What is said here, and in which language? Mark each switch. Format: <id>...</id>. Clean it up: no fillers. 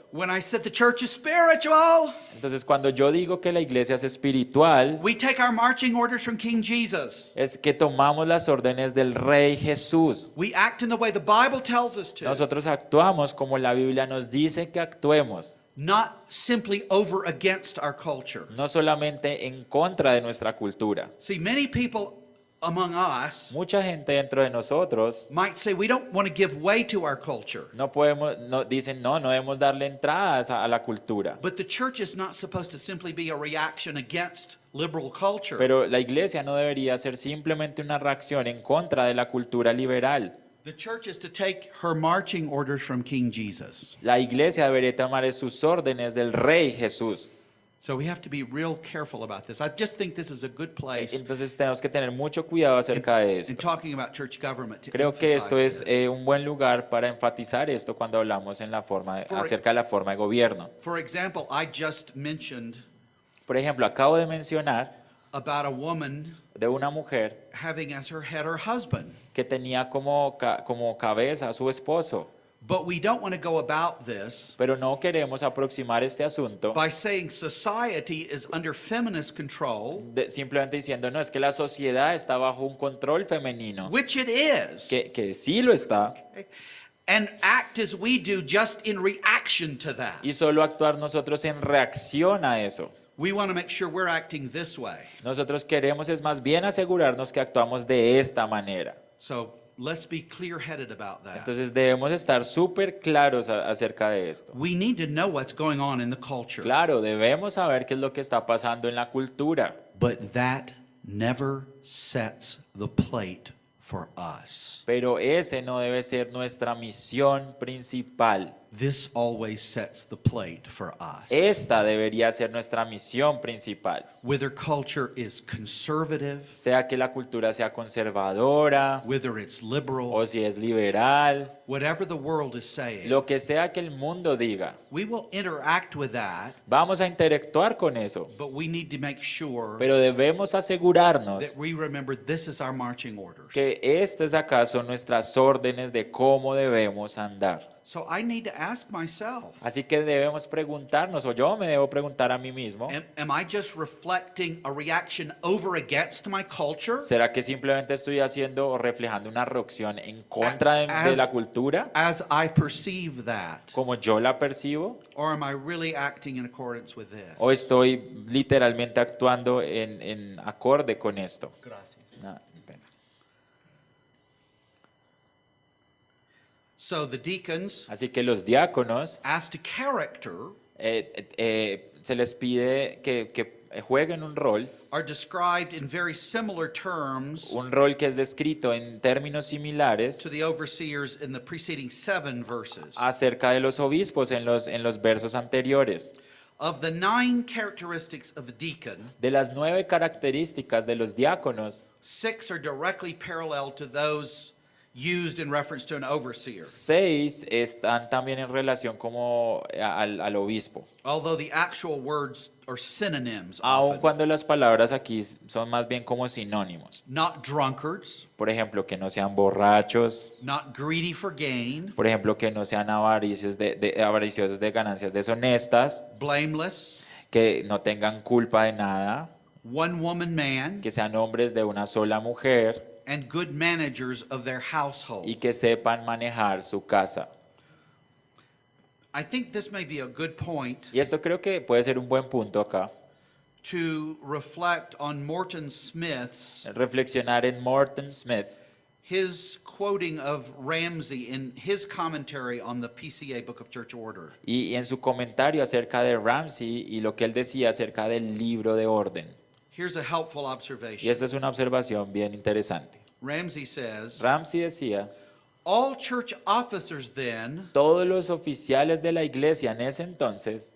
<en>When I said the church is spiritual,</en> <es>Entonces, cuando yo digo que la iglesia es espiritual,</es> <en>we take our marching orders from King Jesus.</en> <es>es que tomamos las órdenes del Rey Jesús.</es> <en>We act in the way the Bible tells us to,</en> <es>Nosotros actuamos como la Biblia nos dice que actuemos,</es> <en>not simply over against our culture.</en> <es>no solamente en contra de nuestra cultura.</es> <en>See, many people among us</en> <es>Mucha gente dentro de nosotros</es> <en>might say we don't want to give way to our culture.</en> <es>dicen no debemos darle entradas a la cultura.</es> <en>But the church is not supposed to simply be a reaction against liberal culture.</en> <es>Pero la iglesia no debería ser simplemente una reacción en contra de la cultura liberal.</es> <en>The church is to take her marching orders from King Jesus.</en> <es>La iglesia debería tomar sus órdenes del Rey Jesús.</es> <en>So we have to be real careful about this. I just think this is a good place</en> <es>Entonces tenemos que tener mucho cuidado acerca de</es> <en>in</en> <es>esto.</es> <en>talking about church government to</en> <es>Creo que esto es</es> <en>emphasize this.</en> <es>un buen lugar para enfatizar esto cuando hablamos acerca de la forma de gobierno.</es> <en>For example, I just mentioned</en> <es>Por ejemplo, acabo de mencionar</es> <en>about a woman</en> <es>de una mujer</es> <en>having as her head her husband.</en> <es>que tenía como cabeza a su esposo,</es> <en>But we don't want to go about this</en> <es>pero no queremos aproximar este asunto</es> <en>by saying society is under feminist control,</en> <es>simplemente diciendo, no, es que la sociedad está bajo un control femenino,</es> <en>which it is,</en> <es>que sí lo está,</es> <en>and act as we do just in reaction to that.</en> <es>y solo actuar nosotros en reacción a eso.</es> <en>We want to make sure we're acting this way.</en> <es>Nosotros queremos es más bien asegurarnos que actuamos de esta manera.</es> <en>So let's be clear-headed about that.</en> <es>Entonces debemos estar súper claros acerca de esto.</es> <en>We need to know what's going on in the culture.</en> <es>Claro, debemos saber qué es lo que está pasando en la cultura,</es> <en>But that never sets the plate for us.</en> <es>pero ese no debe ser nuestra misión principal.</es> <en>This always sets the plate for us.</en> <es>Esta debería ser nuestra misión principal.</es> <en>Whether culture is conservative,</en> <es>Sea que la cultura sea conservadora</es> <en>whether it's liberal,</en> <es>o si es liberal,</es> <en>whatever the world is saying,</en> <es>lo que sea que el mundo diga,</es> <en>we will interact with that,</en> <es>vamos a interactuar con eso,</es> <en>but we need to make sure</en> <es>pero debemos asegurarnos</es> <en>that we remember this is our marching orders.</en> <es>que estas acaso nuestras órdenes de cómo debemos andar.</es> <en>So I need to ask myself,</en> <es>Así que debemos preguntarnos, o yo me debo preguntar a mí mismo,</es> <en>am I just reflecting a reaction over against my culture</en> <es>¿será que simplemente estoy haciendo o reflejando una reacción en contra de la cultura,</es> <en>as I perceive that?</en> <es>como yo la percibo?</es> <en>Or am I really acting in accordance with this?</en> <es>¿O estoy literalmente actuando en acorde con esto? Gracias. Ah, pena.</es> <en>So the deacons,</en> <es>Así que los diáconos</es> <en>as to character,</en> <es>se les pide que jueguen un rol</es> <en>described in very similar terms</en> <es>que es descrito en términos similares</es> <en>to the overseers in the preceding 7 verses.</en> <es>acerca de los obispos en los versos anteriores.</es> <en>Of the 9 characteristics of a deacon,</en> <es>De las 9 características de los diáconos,</es> <en>6 are directly parallel to those used in reference to an overseer.</en> <es>6 están también en relación como al obispo.</es> <en>Although the actual words are synonyms</en> <es>Aun</es> <en>often.</en> <es>cuando las palabras aquí son más bien como sinónimos.</es> <en>Not drunkards,</en> <es>Por ejemplo, que no sean borrachos.</es> <en>not greedy for gain,</en> <es>Por ejemplo, que no sean avariciosos de ganancias deshonestas.</es> <en>blameless,</en> <es>Que no tengan culpa de nada.</es> <en>one woman man,</en> <es>Que sean hombres de una sola mujer.</es> <en>and good managers of their household.</en> <es>Y que sepan manejar su casa.</es> <en>I think this may be a good point</en> <es>Y esto creo que puede ser un buen punto acá.</es> <en>to reflect on Morton Smith's</en> <es>Reflexionar en Morton Smith,</es> <en>his quoting of Ramsey in his commentary on the PCA Book of Church Order.</en> <es>y en su comentario acerca de Ramsey y lo que él decía acerca del libro de orden.</es> <en>Here's a helpful</en> <es>Y</es> <en>observation.</en> <es>esta es una observación bien interesante.</es> <en>Ramsey says,</en> <es>Ramsey decía,</es> <en>all church officers then</en> <es>todos los oficiales de la iglesia en ese entonces</es>